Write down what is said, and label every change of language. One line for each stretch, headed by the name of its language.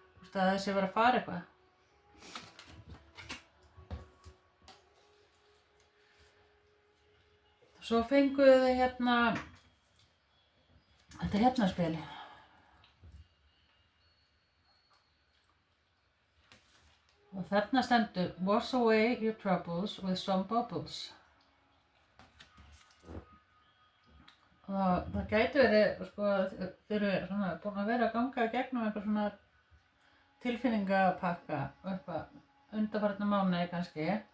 Icelandic: Að þessi var að fara eitthvað. Svo fenguðu þið þetta spil. Og þarna stendur
English: wash away your troubles with some bubbles.
Icelandic: Og það gæti verið, sko, þið eru svona búin að vera að ganga í gegnum eitthvað svona tilfinningapakka og eitthvað undanfarna mánuði kannski.